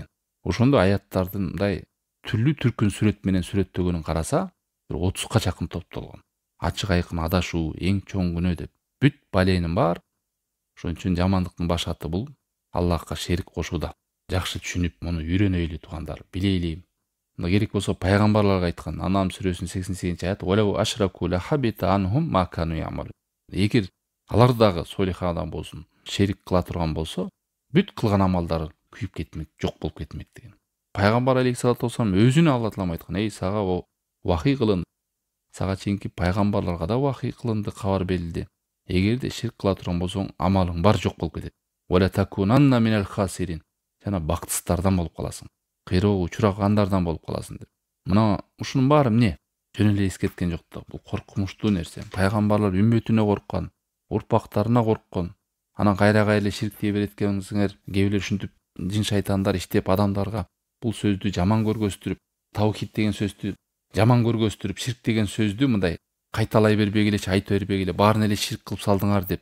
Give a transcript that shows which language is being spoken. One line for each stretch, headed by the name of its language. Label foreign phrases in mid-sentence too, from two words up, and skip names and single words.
Kyrgyz: Ошондо аяттардын мындай түрлүү түркүн сүрөт менен сүрөттөгөнүн караса, бир 30га жакын топтолгон. Ачык айкын адашуу эң чоң күнөө деп бүт баленин бар. Ошон үчүн жамандыктын баш аты бул Аллахка шерик кошууда. Жакшы түшүнүп, муну үйрөнөйлү туугандар, билейли. Мына керек болсо пайгамбарларга айткан, Анам сүрөсүнүн 88-аят:
Arabic: "ولو أشركوا لحبط عنهم ما كانوا يعملون."
Kyrgyz: Эгер алар дагы солих адам болсун, шерик кыла турган болсо, бүт кылган амалдары күйүп кетмек, жок болуп кетмек деген. Пайгамбар
Arabic: عليه الصلاة والسلام
Kyrgyz: өзүнө Алла таалам айткан: "Эй, сага вахий кылын. Сага чейинки пайгамбарларга да вахий кылынды, кабар берилди. Эгерде ширк кыла турган болсоң, амалың бар жок болуп кетет.
Arabic: ولتكونن من الخاسرين."
Kyrgyz: Жана бактсыздардан болуп каласың. Кыйроого учургандардан болуп каласың деп. Мына ушунун баары эмне? Жөн эле эскерткен жок да. Бул коркунучтуу нерсе. Пайгамбарлар үммөтүнө корккон, урпактарына корккон. Анан кайра эле ширк дей берет экенсиңер. Кээ бирөө ушинтип жин шайтандар иштеп адамдарга бул сөздү жаман көргөзтүрүп, таухид деген сөздү жаман көргөзтүрүп, ширк деген сөздү мындай кайталай бербегиле, айта бербегиле, баарын эле ширк кылып салдыңар деп.